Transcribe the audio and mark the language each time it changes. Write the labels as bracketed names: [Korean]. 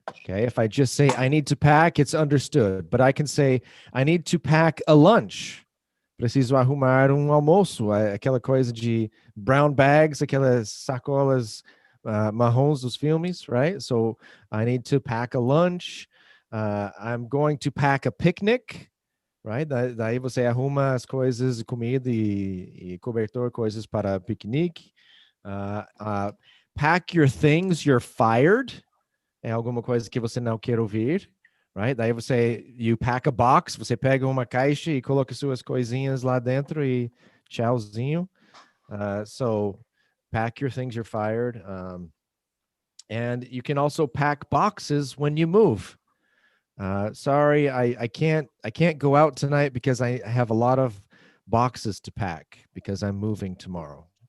[English] Okay, if I just say I need to pack, it's understood. But I can say I need to pack a lunch. [Portuguese] Preciso arrumar almoço, aquela coisa de brown bags, aquelas sacolas marrons dos filmes, right? [English] So I need to pack a lunch. I'm going to pack a picnic, right? [Portuguese] Daí você arruma as coisas, comida e cobertor, coisas para piquenique. [English] Pack your things, you're fired. [Portuguese] É alguma coisa que você não quer ouvir, right? Daí [English] you pack a box, [Portuguese] você pega uma caixa e coloca suas coisinhas lá dentro e tchauzinho. [English] So pack your things, you're fired. And you can also pack boxes when you move. Sorry, I can't go out tonight because I have a lot of boxes to pack because I'm moving tomorrow.